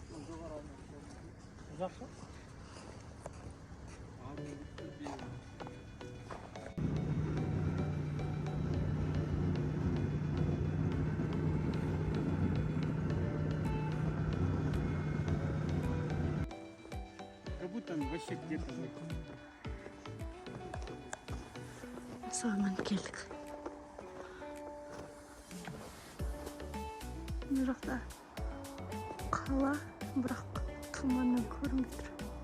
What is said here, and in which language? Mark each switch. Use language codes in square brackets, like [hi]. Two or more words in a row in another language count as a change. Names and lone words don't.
[kk] Ұзақ па? [ru] Как будто вообще где-то. [kk] Саған келдік. Бұл жақта қала, бірақ тұманнан көрінбей тұр.